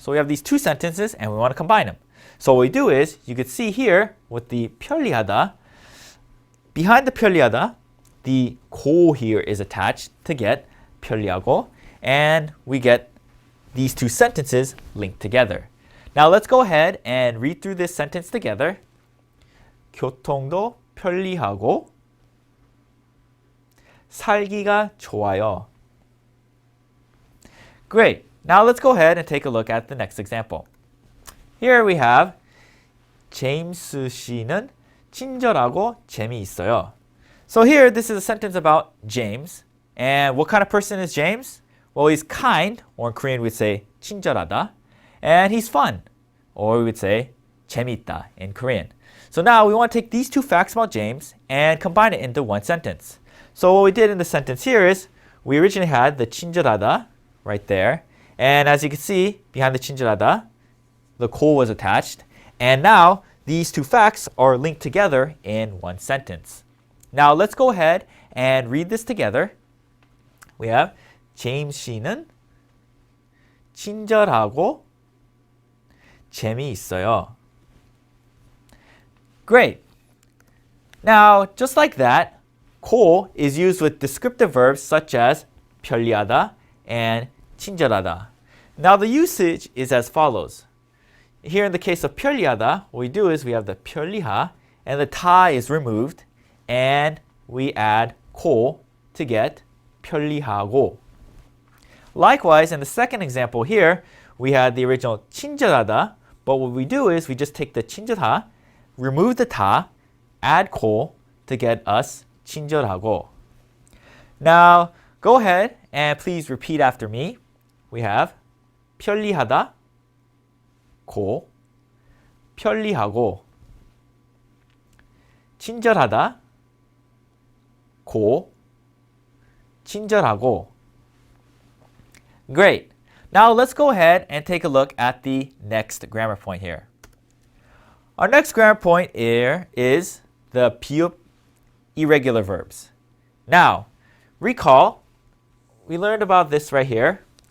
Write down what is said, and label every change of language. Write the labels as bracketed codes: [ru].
[en] So we have these two sentences and we want to combine them. So what we do is, you could see here with the 편리하다, behind the 편리하다, the 고 here is attached to get 편리하고, and we get these two sentences link together. Now let's go ahead and read through this sentence together. [ko] 교통도 편리하고 살기가 좋아요. [en] Great. Now let's go ahead and take a look at the next example. Here we have [ko] 제임스 씨는 친절하고 재미있어요. [en] So here this is a sentence about James. And what kind of person is James? Well, he's kind, or in Korean we'd say 친절하다. And he's fun, or we would say 재미있다 in Korean. So now we want to take these two facts about James and combine it into one sentence. So what we did in the sentence here is we originally had the 친절하다 right there. And as you can see, behind the 친절하다, the 고 was attached. And now these two facts are linked together in one sentence. Now let's go ahead and read this together. We have [ko] 제임스 씨는 친절하고 재미있어요. [en] Great. Now, just like that, 고 is used with descriptive verbs such as 편리하다 and 친절하다. Now the usage is as follows. Here in the case of 편리하다, what we do is we have the 편리하 and the 타 is removed and we add 고 to get 편리하고. Likewise, in the second example here, we had the original 친절하다, but what we do is we just take the 친절하, remove the 타, add 고 to get us 친절하고. Now, go ahead and please repeat after me. We have [ko] 편리하다, 고, 편리하고, 친절하다, 고, 친절하고. [en] Great. Now let's go ahead and take a look at the next grammar point here. Our next grammar point here is the Pugh irregular verbs. Now, recall, we learned about this right here.